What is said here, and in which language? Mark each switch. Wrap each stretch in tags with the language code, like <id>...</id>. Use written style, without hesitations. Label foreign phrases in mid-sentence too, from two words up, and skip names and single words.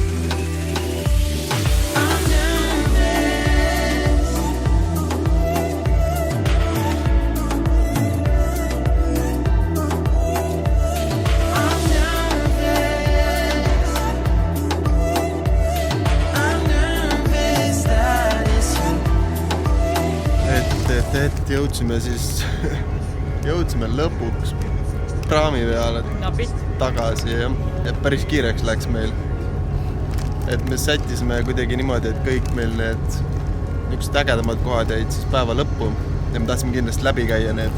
<en>I'm nervous. I'm nervous. I'm nervous that it's you.</en> <et>et jõudsime siis, jõudsime lõpuks praami peale tagasi jah, et päris kiireks läks meil. Et me sättisime kuidagi niimoodi, et kõik meil need niisugused ägedamad kohad jäid siis päeva lõppu ja me tahtsime kindlasti läbi käia need.</et>